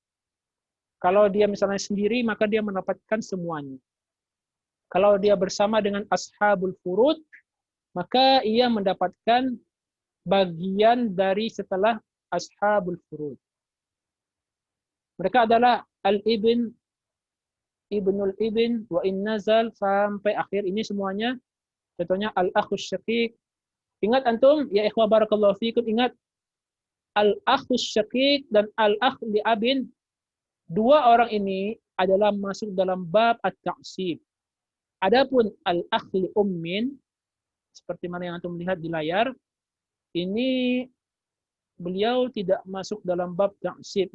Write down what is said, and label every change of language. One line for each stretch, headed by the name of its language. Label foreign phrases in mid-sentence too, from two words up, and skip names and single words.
Indonesian: Kalau dia misalnya sendiri, maka dia mendapatkan semuanya. Kalau dia bersama dengan
Arabic: ashabul furud,
Indonesian: maka ia mendapatkan bagian dari setelah
Arabic: ashabul furud.
Indonesian: Mereka adalah
Arabic: al-ibn, ibnul ibn, wa in nazal,
Indonesian: sampai akhir ini semuanya. Contohnya
Arabic: al-akhus syaqiq.
Indonesian: Ingat antum,
Arabic: ya ikhwah barakallahu fikum,
Indonesian: ingat
Arabic: al-akhus syaqiq
Indonesian: dan
Arabic: al-akh li abin.
Indonesian: Dua orang ini adalah masuk dalam bab at-ta'sib. Adapun
Arabic: al-akh li ummin,
Indonesian: seperti mana yang antum lihat di layar, ini beliau tidak masuk dalam bab ta'sib.